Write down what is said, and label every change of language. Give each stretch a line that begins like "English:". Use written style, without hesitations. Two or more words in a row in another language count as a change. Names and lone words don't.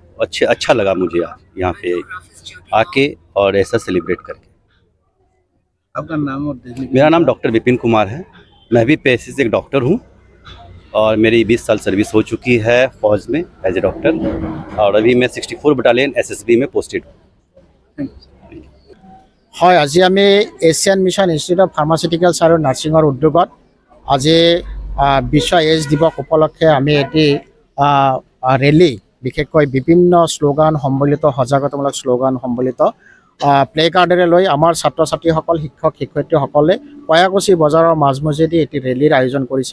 Hindi: अच्छा लगा मुझे यहाँ पे आके और ऐसा सेलिब्रेट करके। आपका नाम और मेरा नाम डॉक्टर विपिन कुमार है। मैं भी पेशे से एक डॉक्टर हूँ और मेरी 20 साल सर्विस हो चुकी है फौज में
English: as a doctor
Hindi: और अभी मैं 64 बटालियन SSB में पोस्टेड हूँ।
Assamese: হয়, আজি আমি এছিয়ান মিছন ইনষ্টিটিউট অফ ফাৰ্মাচিউটিকেলছ আৰু নাৰ্ছিঙৰ উদ্যোগত আজি বিশ্ব এইডছ দিৱস উপলক্ষে আমি এটি ৰেলী, বিশেষকৈ বিভিন্ন শ্লোগান সম্বলিত সজাগতামূলক শ্লোগান সম্বলিত প্লে কাৰ্ডেৰে লৈ আমাৰ ছাত্ৰ ছাত্ৰীসকল শিক্ষক শিক্ষয়িত্ৰীসকলে কয়াকুছি বজাৰৰ মাজমজিয়াদি এটি ৰেলীৰ আয়োজন কৰিছে।